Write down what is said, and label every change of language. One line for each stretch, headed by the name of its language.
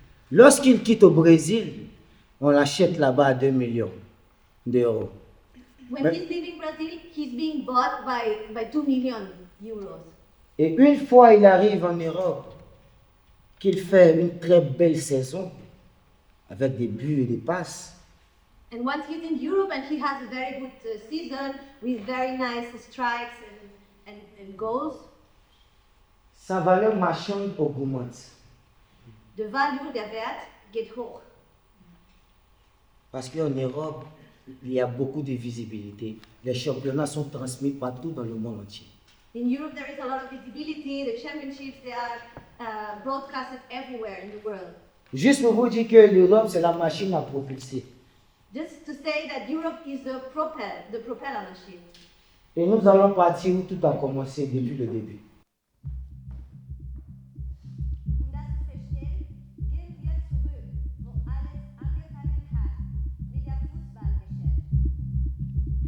French: Lorsqu'il quitte au Brésil, on l'achète là-bas à 2 millions d'euros.
English: When he's leaving Brazil, he's being bought by 2 million euros.
French: Et une fois il arrive en Europe, qu'il fait une très belle saison, avec des buts et des passes,
English: And once he's in Europe and he has a very good season with very nice strikes and goals,
French: sa valeur marchande augmente.
English: the value
German: der Wert geht hoch.
French: Parce qu'en Europe, il y a beaucoup de visibilité. Les championnats sont transmis partout dans le monde entier.
English: In Europe, there is a lot of visibility. The championships, they are broadcasted everywhere in the world.
French: Juste pour vous dire que l'Europe, c'est la machine à propulser.
English: Just to say that Europe is the propeller machine.
French: Et nous allons partir où tout a commencé depuis le début.
German: Um das zu verstehen, gehen wir zurück, wo alles angefangen hat, mit der Fußballgeschichte.